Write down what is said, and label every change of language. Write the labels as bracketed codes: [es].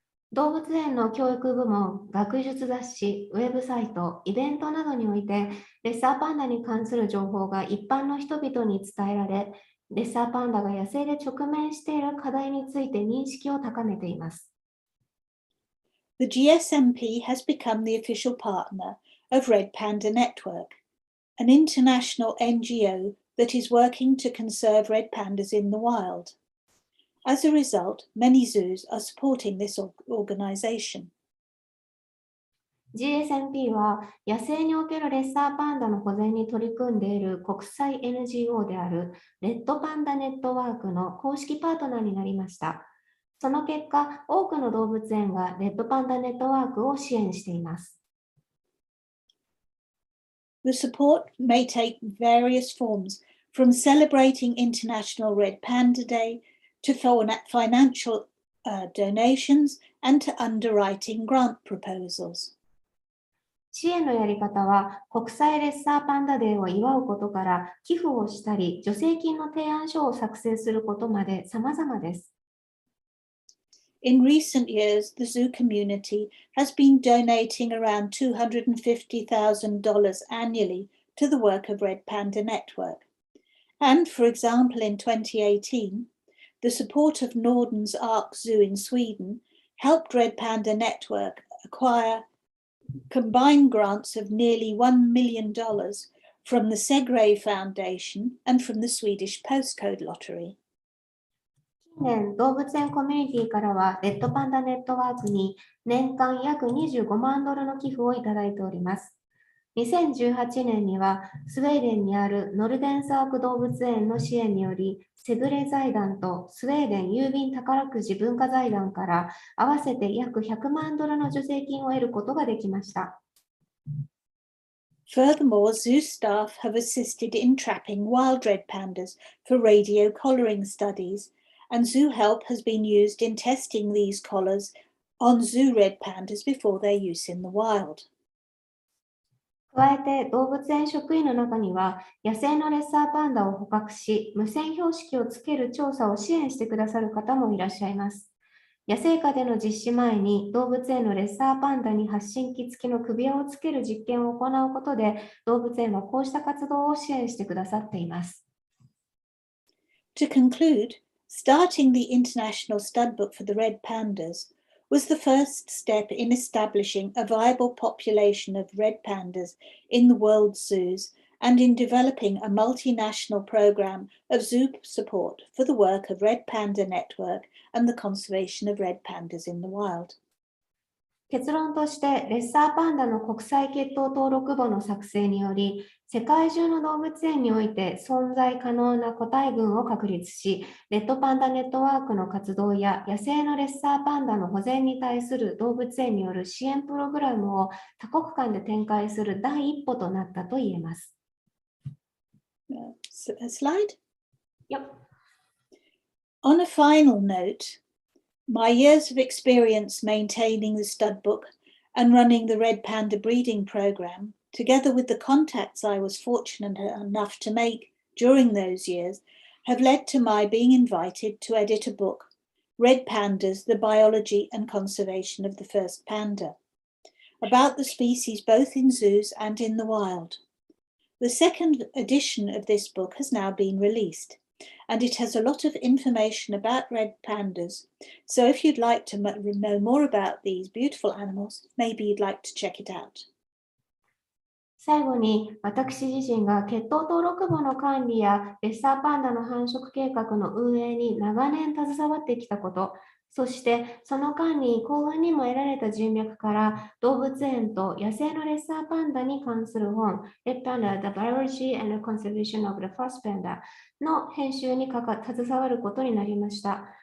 [ja] 動物園の教育部門、学術雑誌、ウェブサイト、イベントなどにおいて、レッサーパンダに関する情報が一般の人々に伝えられ、レッサーパンダが野生で直面している課題について認識を高めています。 [en] the GSMP has become the official partner of Red Panda Network, an international NGO that is working to conserve red pandas in the wild. As a result, many zoos are supporting this organization. [ja] GSMP は野生におけるレッサーパンダの保全に取り組んでいる国際 NGO であるレッドパンダネットワークの公式パートナーになりました。その結果、多くの動物園がレッドパンダネットワークを支援しています。 [en] The support may take various forms, from celebrating International Red Panda Day to financial donations and to underwriting grant proposals. [ja] 支援のやり方は、国際レッサーパンダデーを祝うことから寄付をしたり、助成金の提案書を作成することまで様々です。 [en] In recent years, the zoo community has been donating around $250,000 annually to the work of Red Panda Network. And, for example, in 2018, the support of Norden's Ark Zoo in Sweden helped Red Panda Network acquire combined grants of nearly $1 million from the Segre Foundation and from the Swedish Postcode Lottery. [ja] 近年、動物園コミュニティからは、レッドパンダネットワークに年間約25万ドルの寄付をいただいております。 2018年には、スウェーデンにあるノルデンスアーク動物園の支援により、セグレ財団とスウェーデン郵便宝くじ文化財団から合わせて約100万ドルの助成金を得ることができました。 [en] Furthermore, zoo staff have assisted in trapping wild red pandas for radio collaring studies, and zoo help has been used in testing these collars on zoo red pandas before their use in the wild. [ja] 加えて、動物園職員の中には、野生のレッサーパンダを捕獲し、無線標識をつける調査を支援してくださる方もいらっしゃいます。野生下での実施前に、動物園のレッサーパンダに発信機付きの首輪をつける実験を行うことで、動物園はこうした活動を支援してくださっています。 [en] To conclude, starting the International Stud Book for the Red Pandas was the first step in establishing a viable population of red pandas in the world's zoos and in developing a multinational program of zoo support for the work of Red Panda Network and the conservation of red pandas in the wild. [ja] 結論として、レッサーパンダの国際血統登録簿の作成により、世界中の動物園において存在可能な個体群を確立し、レッドパンダネットワークの活動や野生のレッサーパンダの保全に対する動物園による支援プログラムを多国間で展開する第一歩となったと言えます。 [en] Slide? Yep. On a final note, my years of experience maintaining the stud book and running the Red Panda breeding program, together with the contacts I was fortunate enough to make during those years, have led to my being invited to edit a book, Red Pandas, The Biology and Conservation of the First Panda, about the species both in zoos and in the wild. The second edition of this book has now been released, and it has a lot of information about red pandas. So if you'd like to know more about these beautiful animals, maybe you'd like to check it out. [ja] 最後に、私自身が血統登録簿の管理やレッサーパンダの繁殖計画の運営に長年携わってきたこと、そしてその間に幸運にも得られた人脈から動物園と野生のレッサーパンダに関する本、Red Panda, The Biology and Conservation of the First Panda の編集に携わることになりました。